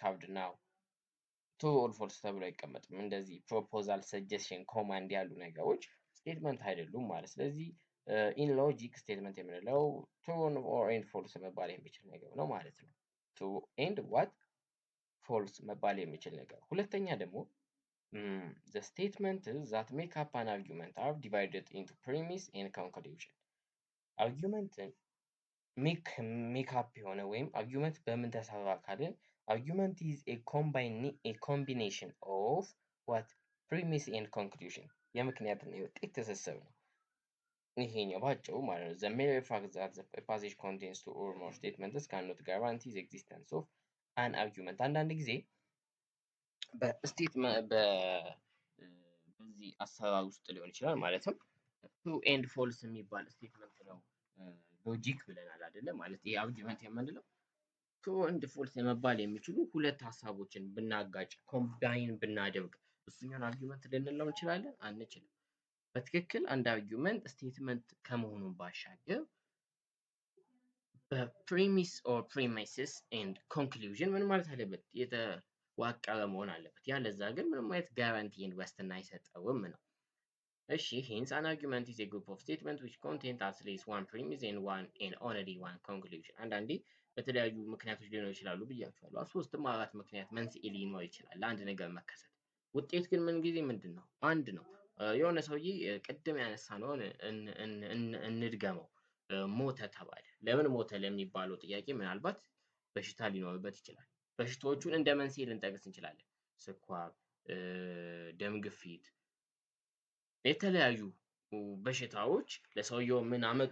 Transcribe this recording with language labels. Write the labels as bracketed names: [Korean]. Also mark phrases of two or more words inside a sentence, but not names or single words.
[Amharic] አይዲ ካርድ ናው [English] true or false [Amharic] ተብሎ አይቀመጥም። እንደዚህ ፕሮፖዛል፣ ሰጀሽን፣ ኮማንድ ያሉ ነገሮች ስቴትመንት አይደሉም ማለት። ስለዚህ [English] in logic statement [Amharic] የምንለው [English] true or and false [Amharic] መባል የሚችል ነገር ነው ማለት ነው። [English] true and what false [Amharic] መባል የሚችል ነገር። ሁለተኛ ደግሞ [English] the statements that make up an argument are divided into premise and conclusion. argument make up [Amharic] የሆነ ወይም አርጊውመንት በምን ተሰራ ካልን [English] argument is a combination of what premise and conclusion [Amharic] የምክንያትና የውጤት ትስስር ነው። ይሄኛው ባጭሩ ማለት ነው። [English] the mere fact that the passage contains two or more statements cannot guarantee the existence of an argument. [Amharic] አንዳንድ ጊዜ በዚህ አሰራር ውስጥ ሊሆን ይችላል ማለትም [English] true and false [Amharic] የሚባል ስቴትመንት ነው ሎጂክ ብለናል አይደለ? ማለት ይሄ አርጊውመንት የምንለው [English] true and false [Amharic] የመባል የሚችሉ ሁለት ሀሳቦችን ብናጋጭ ኮምባይን ብናደርግ እሱኛውን አርጊውመንት ልንለው እንችላለን? አንችልም። በትክክል አንድ አርጊውመንት ስቴትመንት ከመሆኑ ባሻገር በፕሪሚስ [English] or premises and conclusion [Amharic] ምን ማለት አለበት? የተዋቀረ መሆን አለበት። ያለዛ ግን ምንም አይነት ጋራንቲ ኤንድ ዋስትና አይሰጠውም ነው። እሺ [English] hence an argument is a group of statements which contain at least one premise and only one conclusion. [Amharic] አንዳንዴ በተለያዩ ምክንያቶች ሊኖሩ ይችላሉ ብያችኋለሁ። ሶስትም አራት ምክንያት መንስኤ ሊኖር ይችላል ለአንድ ነገር መከሰት። ውጤት ግን ምን ጊዜ ምንድን ነው? አንድ ነው። የሆነ ሰውዬ ቅድም ያነሳነውን እንድገመው። ሞተ ተባለ። ለምን ሞተ ለሚባለው ጥያቄ ምናልባት በሽታ ሊኖርበት ይችላል። በሽታዎቹን እንደ መንስኤ ልንጠቅስ እንችላለን። ስኳር፣ ደም ግፊት፣ የተለያዩ በሽታዎች ለሰውየው ምን አመጡ?